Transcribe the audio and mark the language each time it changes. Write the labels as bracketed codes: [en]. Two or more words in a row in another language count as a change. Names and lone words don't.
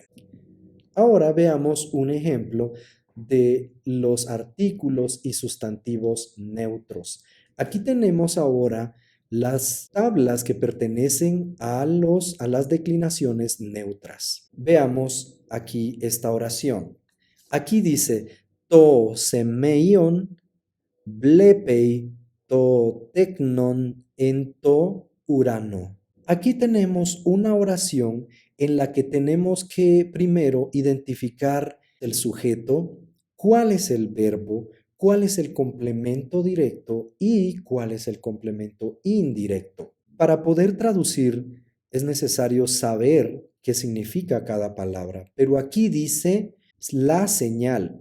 [es] Ahora veamos un ejemplo de los artículos y sustantivos neutros. Aquí tenemos ahora las tablas que pertenecen a las declinaciones neutras. Veamos aquí esta oración. Aquí dice [el] τὸ σημεῖον βλέπει τὸ τέκνον ἐν τῷ οὐρανῷ. [es] Aquí tenemos una oración en la que tenemos que primero identificar el sujeto, cuál es el verbo, cuál es el complemento directo y cuál es el complemento indirecto. Para poder traducir es necesario saber qué significa cada palabra, pero aquí dice la señal.